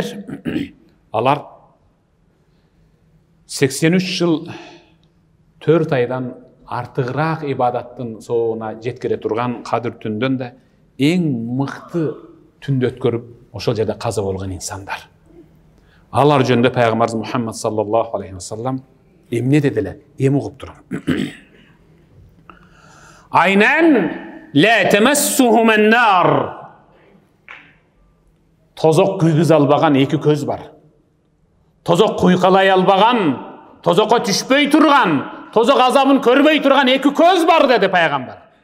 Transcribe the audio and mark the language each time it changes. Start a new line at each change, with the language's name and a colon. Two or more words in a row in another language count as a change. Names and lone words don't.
Kyrgyz: Алар 83 жыл 4 айдан артыгыраак ибадаттын соона жеткире турган кадыр түндөн да эң мыкты түндө өткөрүп ошол жерде каза болгон инсандар. Алар жөнүндө пайгамбарыбыз Мухаммад
Arabic: صلى الله عليه وسلم
Kyrgyz: эмне дедилер? Эми угуп турам.
Arabic: عينان لا تمسهما النار.
Kyrgyz: Тозок күйгүз албаган эки көз бар. Тозок куйкалай албаган, тозокко түшпөй турган, тозок азабын көрбөй турган эки көз бар деди пайгамбар.